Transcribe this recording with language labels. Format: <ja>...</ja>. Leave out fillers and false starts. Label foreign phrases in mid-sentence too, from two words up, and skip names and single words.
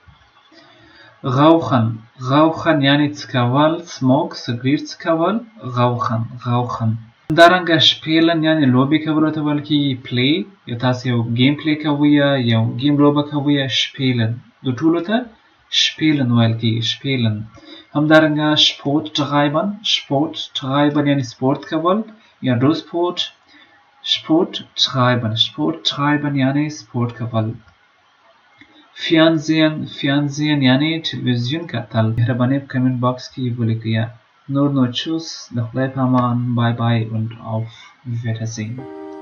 <ps>rauchen یعنی څکول smoke سګریټ څکول rauchen. همدارنګه spielen یعنی لوبې کولو ته ویل کېږي play یا تاسو یو</ps> <en>game play</en> <ps>کوئ یا یو گیم لوبه کوئ spielen د ټولو ته spielen ویل کېږي spielen. همدارنګه</ps> <de>sport treiben</de> <ps>یعنی سپورت کول یا</ps> <en>do sport</en> <de>Sport treiben. Sport treiben</de> <ps>یعنی سپورت کول. Fernsehen یعنی تلویزیون کتل. مهربانی په کامنت باکس کې ولیکئ.</ps> <de>Nur noch tschüss,</de> <ps>د خدای په امان,</ps> <de>bye bye und auf Wiedersehen.</de>